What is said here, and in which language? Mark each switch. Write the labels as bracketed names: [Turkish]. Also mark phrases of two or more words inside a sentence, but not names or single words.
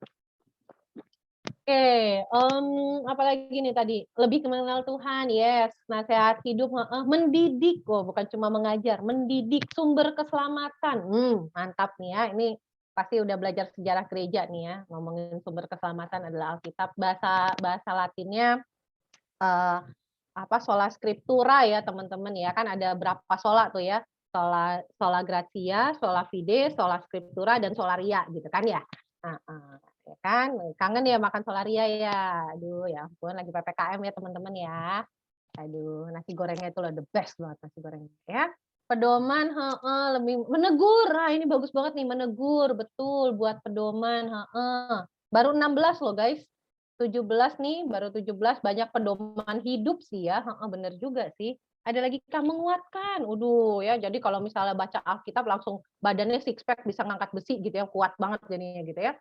[Indonesian] Oke, apalagi nih tadi, lebih mengenal Tuhan, yes, nasihat hidup, mendidik, bukan cuma mengajar, mendidik, sumber keselamatan, mantap nih ya, ini pasti udah belajar sejarah gereja nih ya, ngomongin sumber keselamatan adalah Alkitab, bahasa Latinnya [Latin] sola scriptura [Indonesian] ya teman-teman ya, kan ada berapa sola tuh ya, [Latin] sola gratia, sola fide, sola scriptura, [Indonesian] dan solaria gitu kan ya. Ya kan, kangen ya makan solaria ya. Aduh ya ampun, lagi PPKM ya teman-teman ya. Aduh, nasi gorengnya itu loh [English] the best [Indonesian] banget nasi gorengnya ya. Pedoman, lebih menegur. Nah, ini bagus banget nih menegur, betul buat pedoman, Baru 16 loh guys. 17 nih, baru 17 banyak pedoman hidup sih ya. Bener juga sih. Ada lagi kah menguatkan. Ya, jadi kalau misalnya baca Alkitab langsung badannya [English] six pack [Indonesian] bisa ngangkat besi gitu ya, kuat banget jadinya gitu ya.